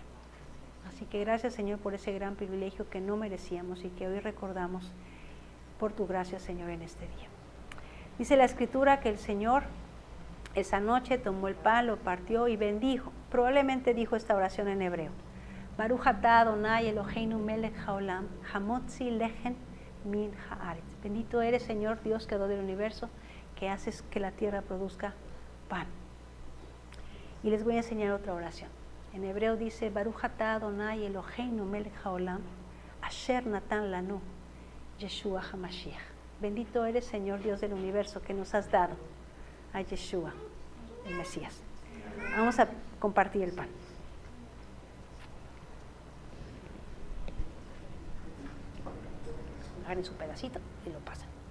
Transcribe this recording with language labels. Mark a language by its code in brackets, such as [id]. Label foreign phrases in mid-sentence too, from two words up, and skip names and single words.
[es] Así que gracias, Señor, por ese gran privilegio que no merecíamos y que hoy recordamos por tu gracia, Señor, en este día. Dice la Escritura que el Señor esa noche tomó el pan, lo partió y bendijo. Probablemente dijo esta oración en hebreo. [he] ברוך אתה אדני אלהינו מלך העולם המוציא לחם מן הארץ. [es] Bendito eres, Señor, Dios creador del universo, que haces que la tierra produzca pan. Y les voy a enseñar otra oración. En hebreo dice, [he] ברוך אתה אדני אלהינו מלך העולם אשר נתן לנו ישוע המשיח. [es] Bendito eres, Señor, Dios del universo, que nos has dado a Yeshua, el Mesías. Vamos a compartir el pan. Agarren su pedacito y lo pasan.